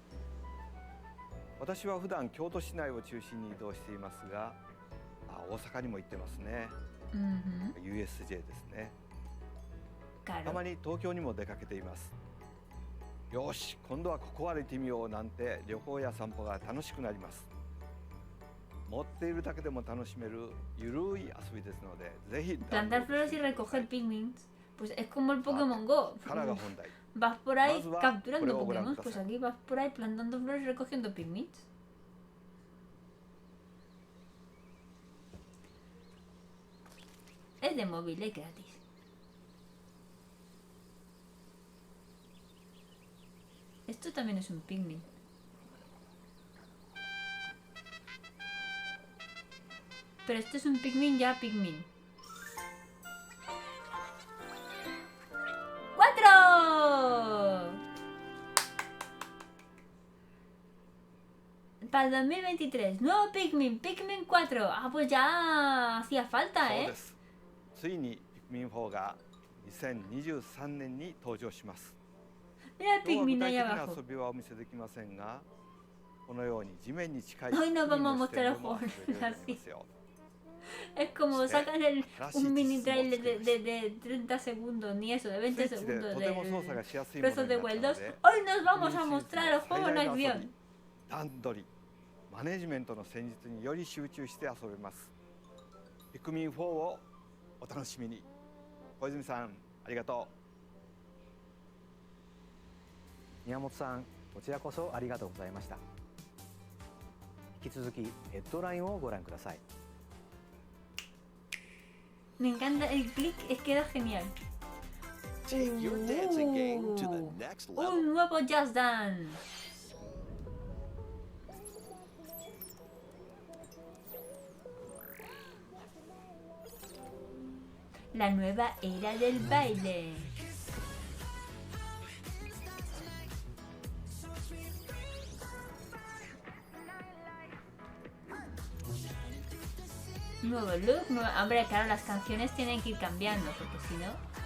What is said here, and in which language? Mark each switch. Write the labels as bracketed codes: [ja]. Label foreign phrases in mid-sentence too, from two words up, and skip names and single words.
[ja] 私は普段京都市内を中心に移動していますが、大阪にも行ってますね。USJ ですね。たまに東京にも出かけています。よし、今度はここ歩いてみようなんて旅行や散歩が楽しくなります。持っているだけでも楽しめるゆるい遊びですので、ぜひ [es] Plantar flores y recoger pigments. Pues es como el Pokémon Go. [ja] からが本題。 [es] Vas por ahí [ja] まずは [es] capturando [ja] これをご覧 [es] Pokémon. [ja] くだ [es] Pues [ja] さい。 [es] aquí vas por ahí plantando flores y recogiendo pigments. Es de móvil, es gratis. Esto también es un pigment. Pero esto es un pigment ya pigment. ¡4! Para el 2023, nuevo Pikmin, Pikmin 4. Ah, pues ya hacía falta, [ja] そう [es] ¿eh? [ja] です。ついにピクミン4が2023年に登場します。 [es] Mira el [ja] 今日は [es] Pikmin [ja] 具 [es] ahí [ja] 体的な [es] abajo. [ja] 遊びはお見せできませんが、このように地面に近い [es] Hoy no [ja] ピクミン [es] vamos a [ja] の視 [es] mostrar [ja] 点 [es] el [ja] でも [es] juego [ja] 遊べるようになりますよ。 [es] Es como Este, sacan casi un mini hicimos trailer que de 30 segundos, ni eso, de 20 [ja] スイッチで [es] segundos [ja] とても操作 [es] de [ja] がしやすいもの [es] Breath [ja] に [es] of [ja] な [es] the [ja] った [es] Wild [ja] の [es] 2. [ja] で、 [es] Hoy nos vamos a [ja] ピクミンシリーズ [es] mostrar el [ja] の最 [es] juego en [ja] 大の遊び [es] acción. [ja] 段取り、マネジメントの戦術により集中して遊べます。ピクミン4をお楽しみに。小泉さん、ありがとう。宮本さん、こちらこそありがとうございました。引き続きヘッドラインをご覧ください。 [es] Me encanta el click, es queda genial. [en] Take your dancing game to the next level. [es] Un nuevo Just Dance. La nueva era del baile. Nuevo look, hombre, claro, las canciones tienen que ir cambiando, porque si no...